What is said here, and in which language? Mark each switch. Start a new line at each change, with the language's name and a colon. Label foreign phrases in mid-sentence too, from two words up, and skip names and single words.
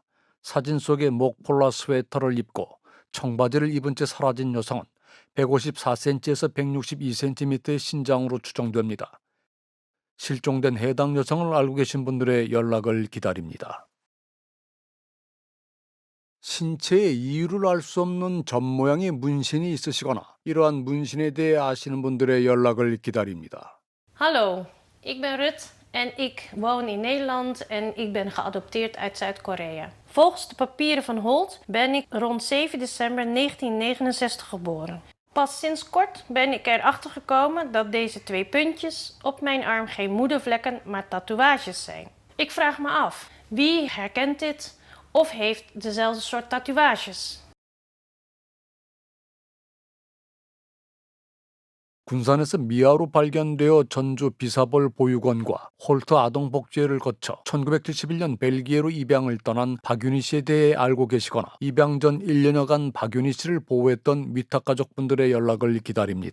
Korean: 사진 속에 목폴라 스웨터를 입고 청바지를 입은 채 사라진 여성은 154cm에서 162cm의 신장으로 추정됩니다. 실종된 해당 여성을 알고 계신 분들의 연락을 기다립니다. 신체의 이유를 알 수 없는 점 모양의 문신이 있으시거나 이러한 문신에 대해 아시는 분들의 연락을 기다립니다.
Dutch: Hallo, ik ben Rut en ik woon in Nederland en ik ben geadopteerd uit Zuid-Korea. Volgens de papieren van Holt ben ik rond 7 december 1969 geboren. Pas sinds kort ben ik erachter gekomen dat deze 2 puntjes op mijn arm geen moedervlekken, maar tatoeages zijn. Ik vraag me af, wie herkent dit of heeft dezelfde soort tatoeages?
Korean: 군산에서 미아로 발견되어 전주 비사벌 보육원과 홀트 아동복지회를 거쳐 1971년 벨기에로 입양을 떠난 박윤희 씨에 대해 알고 계시거나 입양 전 1년여간 박윤희 씨를 보호했던 위탁 가족분들의 연락을 기다립니다.